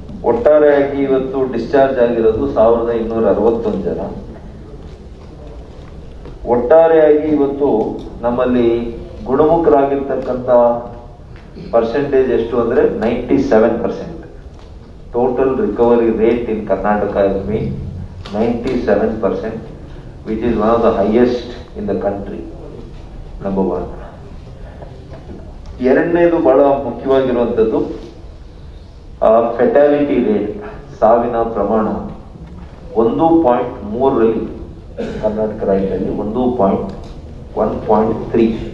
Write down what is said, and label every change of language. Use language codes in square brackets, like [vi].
[kn] ಒಟ್ಟಾರೆಯಾಗಿ ಇವತ್ತು ಡಿಸ್ಚಾರ್ಜ್ ಆಗಿರೋದು 1261 ಜನ. ಒಟ್ಟಾರೆಯಾಗಿ ಇವತ್ತು ನಮ್ಮಲ್ಲಿ ಗುಣಮುಖರಾಗಿರ್ತಕ್ಕಂಥ ಪರ್ಸೆಂಟೇಜ್ ಎಷ್ಟು ಅಂದ್ರೆ 97%. [en] Total recovery rate in Karnataka has been 97%, which is one of the highest in the country. Number 1. [kn] ಎರಡನೇದು ಬಹಳ ಮುಖ್ಯವಾಗಿರುವಂಥದ್ದು ಫೆಟಾಲಿಟಿ ರೇಟ್, ಸಾವಿನ ಪ್ರಮಾಣ 1.3 ಕರ್ನಾಟಕ ರಾಜ್ಯದಲ್ಲಿ 1.3.